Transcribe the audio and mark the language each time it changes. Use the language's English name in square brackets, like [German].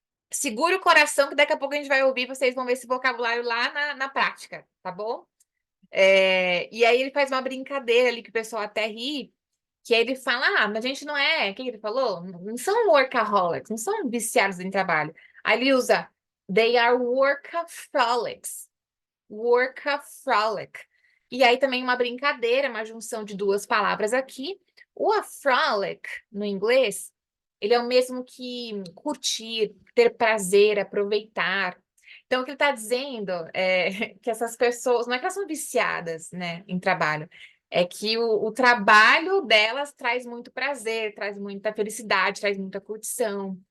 [Portuguese] Segura o coração que daqui a pouco a gente vai ouvir, vocês vão ver esse vocabulário lá na prática, tá bom? E aí ele faz uma brincadeira ali que o pessoal até ri, que aí ele fala, mas a gente não é, o que ele falou? Não são workaholics, não são viciados em trabalho. Aí ele usa, [English] they are workaholics. [Portuguese] Workaholic. E aí também uma brincadeira, uma junção de duas palavras aqui. O frolic, no inglês, ele é o mesmo que curtir, ter prazer, aproveitar. Então, o que ele está dizendo é que essas pessoas, não é que elas são viciadas, né, em trabalho, é que o trabalho delas traz muito prazer, traz muita felicidade, traz muita curtição.